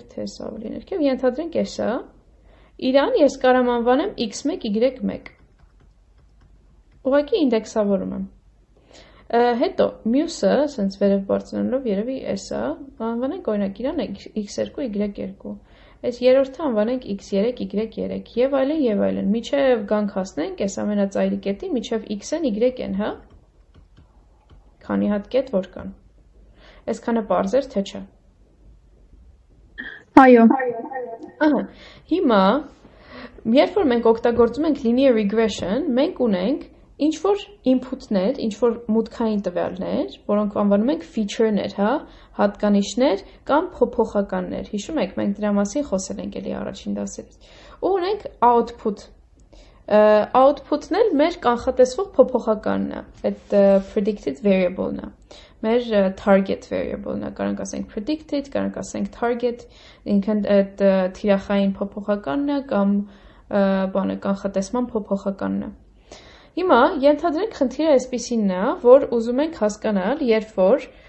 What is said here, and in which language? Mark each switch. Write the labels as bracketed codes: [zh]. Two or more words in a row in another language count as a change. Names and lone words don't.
[hy] թե s-ը ավելի ներքև, ենթադրենք s-ը, իրան ես կարող եմ անվանեմ x1, y1։ Ուղղակի ինդեքսավորում եմ։ Հետո մյուսը, ասենց վերև բարձրանալով երևի s-ը, անվանենք օրինակ իրան x2, y2։ Այս երրորդը անվանենք x3, y3 եւ այլն, միջև գանք հասնենք այս ամենածայրի կետին, միջև x-ն y-ն, հա։ Քանի հատ կետ որ կան։ Այսքանը պարզ էր, թե չէ։ Այո։ Ահա, հիմա երբ որ մենք օգտագործում ենք [en] linear regression, [hy] մենք ունենք ինչ-որ input-ներ, ինչ-որ մուտքային տվյալներ, որոնք անվանում ենք feature-ներ, հա, հատկանիշներ կամ փոփոխականներ։ Հիշում եք, մենք դրա մասին խոսել ենք էլի առաջին դասերից։ Ու ունենք output։ Output-ն էլ մեր կանխատեսվող փոփոխականն է, այդ [en] predicted variable-ն [hy] է։ Մեր [en] target variable-ն [hy] է, կարող ենք ասենք predicted, կարող ենք ասենք target, ինքն այդ թիրախային փոփոխականն է կամ կանխատեսման փոփոխականն է։ Հիմա ենթադրենք խնդիրը այսպիսին է, որ ուզում ենք հասկանալ, երբ որ